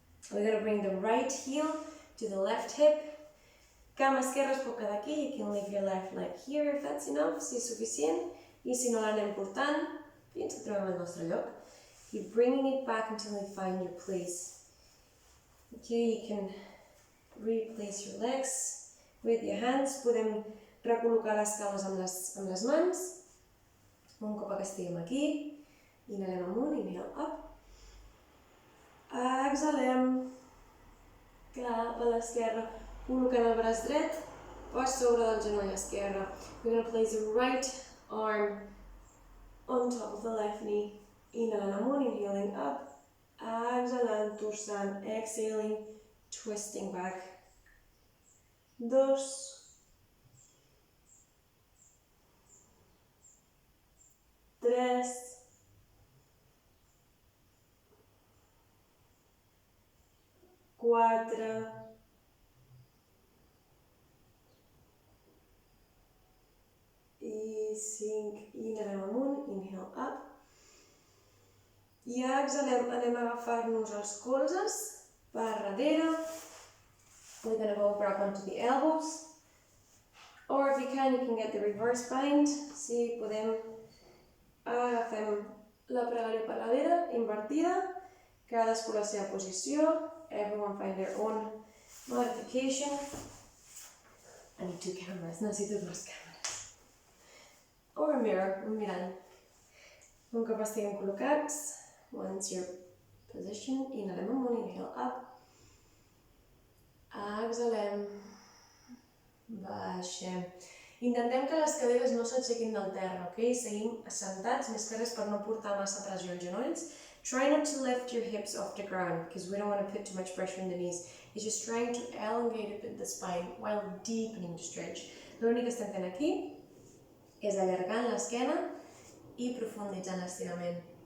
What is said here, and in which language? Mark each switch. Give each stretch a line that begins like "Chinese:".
English: We're going to bring the right heel to the left hip.
Catalan: Cama esquerra es pot quedar aquí,
English: you can leave your left leg here if that's enough,
Catalan: si és suficient, i si no l'anem portant, fins que trobem el nostre lloc.
English: Keep bringing it back until you find your place. Okay, you can replace your legs with your hands.
Catalan: Podem recol·locar les cames amb les mans. Un cop que estiguem aquí, inhalem amunt,
English: inhale up.
Catalan: Exhalem cap a l'esquerra, col·locant el braç dret per sobre del genoll esquerre.
English: We're going to place the right arm on top of the left knee.
Catalan: Inhalant amunt,
English: inhaling up.
Catalan: Exhalant, torçant,
English: exhaling, twisting back.
Catalan: 2, 3, 4, i 5. Inhalem amunt,
English: inhale up.
Catalan: I exhalem, anem a agafar-nos els colzes per darrere.
English: We're going to go back onto the elbows. Or if you can get the reverse bind.
Catalan: Si podem, agafem la pregària per darrere, invertida. Cadascú la seva posició.
English: Everyone find their own modification. I need 2 cameras,
Catalan: necessito 2 càmeres.
English: Or a mirror,
Catalan: un mirall. Un cop estiguem col·locats,
English: once you're positioned,
Catalan: inhalem amunt,
English: inhale up.
Catalan: Exhalem, baixem. Intentem que les caderes no s'aixequin del terra, ok? Seguim assentats, més que res per no portar massa pressió als genolls.
English: Try not to lift your hips off the ground, because we don't want to put too much pressure on the knees. It's just trying to elongate a bit the spine while deepening the stretch.
Catalan: L'únic que estem fent aquí és allargant l'esquena i profunditzant l'estirament.